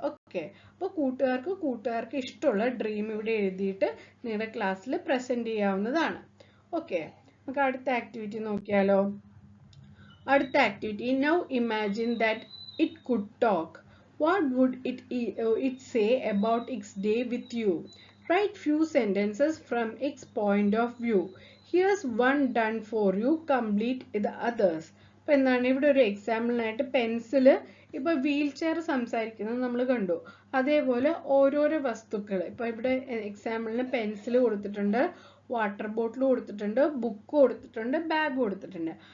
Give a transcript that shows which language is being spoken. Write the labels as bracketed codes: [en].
[ml] Okay, അപ്പോൾ കൂട്ടുകാർക്ക് ഇഷ്ടമുള്ള ഡ്രീം ഇവിടെ എഴുതിയിട്ട് നിങ്ങളുടെ ക്ലാസ്സിൽ പ്രസൻറ്റ് ചെയ്യാവുന്നതാണ്. ഓക്കെ, നമുക്ക് അടുത്ത ആക്ടിവിറ്റി നോക്കിയാലോ. അടുത്ത activity, [en] Now imagine that it could talk. What would it say about its day with you? Write few sentences from its point of view. Here's one done for you. Complete the others. [ml] അപ്പോൾ എന്താണ് ഇവിടെ ഒരു എക്സാമ്പിളിനായിട്ട് pencil ഇപ്പോൾ wheel chair സംസാരിക്കുന്നത് നമ്മൾ കണ്ടു. അതേപോലെ ഓരോരോ വസ്തുക്കൾ ഇപ്പോൾ ഇവിടെ എക്സാമ്പിളിന് പെൻസിൽ കൊടുത്തിട്ടുണ്ട്, വാട്ടർ ബോട്ടിൽ കൊടുത്തിട്ടുണ്ട്, ബുക്ക് കൊടുത്തിട്ടുണ്ട്, ബാഗ് കൊടുത്തിട്ടുണ്ട്.